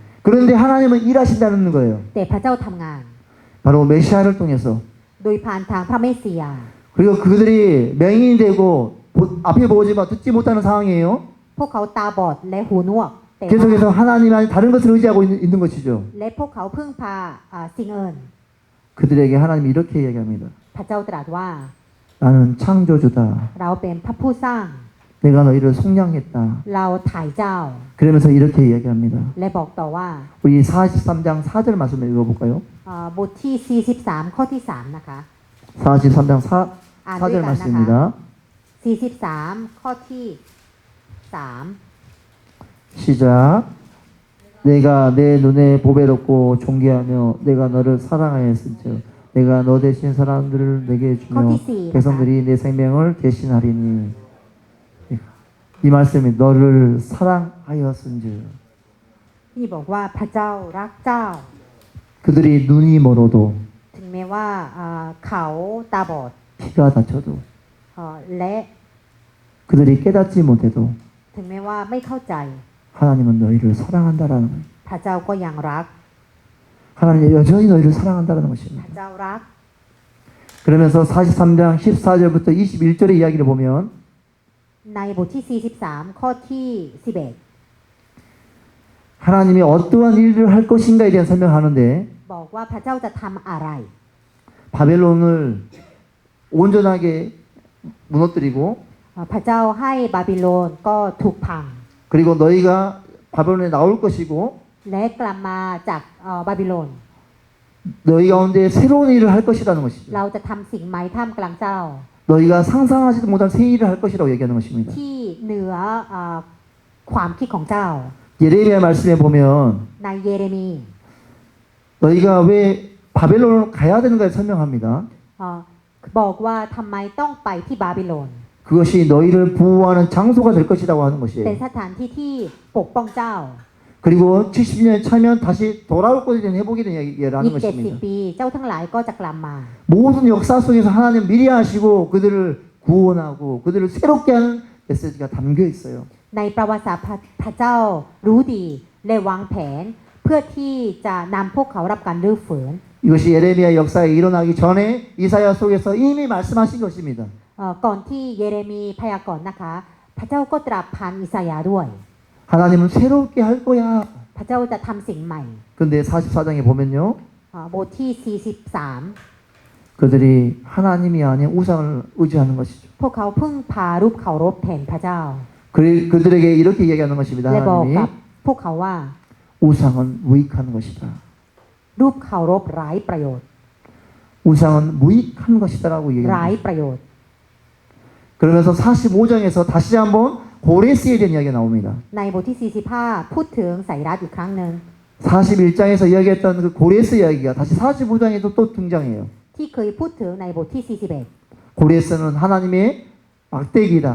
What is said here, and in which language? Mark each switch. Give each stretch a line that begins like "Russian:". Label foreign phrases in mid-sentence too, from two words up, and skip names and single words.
Korean: 그런데 하나님은 일하신다는 거예요.
Thai: แต่พระเจ้าทำงาน
Korean: 바로 메시아를 통해서.
Thai: โดยผ่านทางพระเมสสิยา
Korean: 그리고 그들이 맹인이 되고 앞에 보지만 듣지 못하는 상황이에요.
Thai: พวกเขาตาบอดและหูหนวกแต่
Korean: 계속해서 하나님 아닌 다른 것을 의지하고 있는 것이죠.
Thai: และพวกเขาพึ่งพาสิ่งอื่น
Korean: 그들에게 하나님이 이렇게 이야기합니다.
Thai: พระเจ้าตรัสว่า
Korean: 나는 창조주다.
Thai: เราเป็นพระผู้สร้าง
Korean: 내가 너희를 속량했다.
Thai: เราถ่ายเจ้า
Korean: 그러면서 이렇게 이야기합니다.
Thai: และบอกต่อว่า
Korean: 우리 43장 4절 말씀을 읽어볼까요?
Thai: บทที่ 43 ข้อที่ 3 นะคะ
Korean: 43장
Thai: อ่านด้ว
Korean: 4절
Thai: ยกันนะคะ
Korean: 말씀입니다.
Thai: 43 ข้อที่ 3
Korean: 시작. 내가 내 눈에 보배롭고 존귀하며 내가 너를 사랑하였은즉 내가 너 대신 사람들을 내게 주며 백성들이 내 생명을 대신하리니 이 말씀이 너를 사랑하였은즉
Thai: ที่บอกว่าพระเจ้ารักเจ้า
Korean: 그들이 눈이 멀어도
Thai: ถึงแม้ว่าเขาตาบอด
Korean: 피가 다쳐도
Thai: และ
Korean: 그들이 깨닫지 못해도
Thai: ถึงแม้ว่าไม่เข้าใจ
Korean: 하나님은 너희를 사랑한다라는 거예요.
Thai: พระเจ้าก็ยังรัก
Korean: 하나님은 여전히 너희를 사랑한다라는
Thai: พ
Korean: 것입니다.
Thai: ระเจ้ารัก
Korean: 그러면서 43장 14절부터 21절의 이야기를 보면
Thai: ในบทที่ 43 ข้อที่ 11
Korean: 하나님이 어떠한 일을 할 것인가에 대한 설명하는데
Thai: บอกว่าพระเจ้าจะทำอะไร
Korean: 바벨론을 온전하게 무너뜨리고
Thai: พระเจ้าให้บาบิโลนก็ถูกพัง
Korean: 그리고 너희가 바벨론에 나올 것이고
Thai: และกลับมาจากบาบิโลน
Korean: 너희 가운데 새로운 일을 할 것이라는 것이죠.
Thai: เราจะทำสิ่งใหม่ท่ามกลางเจ้า
Korean: 너희가 상상하지도 못한 새 일을 할 것이라고 얘기하는 것입니다.
Thai: ที่เหนือความคิดของเจ้า
Korean: 예레미야 말씀에 보면
Thai: ในเยเรมี
Korean: 너희가 왜 바벨론을 가야 되는가를 설명합니다.
Thai: บอกว่าทำไมต้องไปที่บาบิโลน
Korean: 그것이 너희를 보호하는 장소가 될 것이라고 하는
Thai: เป็น
Korean: 것이에요.
Thai: สถานที่ที่ปกป้องเจ้า
Korean: 그리고 70년 차면 다시 돌아올 것에 대한 회복에 대한
Thai: อี
Korean: 얘기라는
Thai: ก
Korean: 것입니다.
Thai: 70 ปีเจ้าทั้งหลายก็จะกลับมา
Korean: 모든 역사 속에서 하나님 미리 하시고 그들을 구원하고 그들을 새롭게 하는 메시지가 담겨 있어요.
Thai: ในประวัติศาสตร์พระเจ้ารู้ดีและวางแผน เพื่อที่จะนำพวกเขารับการรื้อฟื้น
Korean: 이것이 예레미야 역사에 일어나기 전에 이사야 속에서 이미 말씀하신 것입니다.
Thai: ก่อนที่เยเรมีพยากรณ์นะคะ พระเจ้าก็ตรัสผ่านอิสยาห์ด้วย
Korean: 하나님은 새롭게 할 거야.
Thai: พระเจ้าจะทำสิ่งใหม่
Korean: 근데 44장에 보면요.
Thai: บทที่ 43
Korean: 그들이 하나님이 아닌 우상을 의지하는 것이죠.
Thai: พวกเขาพึ่งพารูปเคารพแทนพระเจ้า
Korean: 그들에게 이렇게 얘기하는 것입니다.
Thai: และบอก
Korean: 하나님이
Thai: กับพวกเขาว่า
Korean: 우상은 무익한 것이다.
Thai: รูปเคารพไร้ประโยชน์
Korean: 우상은 무익한 것이다라고
Thai: ไร้
Korean: 얘기합니다.
Thai: ประโยชน์
Korean: 그러면서 45장에서 다시 한번 고레스에 대한 이야기가 나옵니다.
Thai: ในบทที่ 45 พูดถึงไสรัสอีกครั้งหนึ่ง
Korean: 41장에서 이야기했던 그 고레스 이야기가 다시 45장에도 또 등장해요.
Thai: ที่เคยพูดถึงในบทที่
Korean: 고레스는 하나님의 막대기다.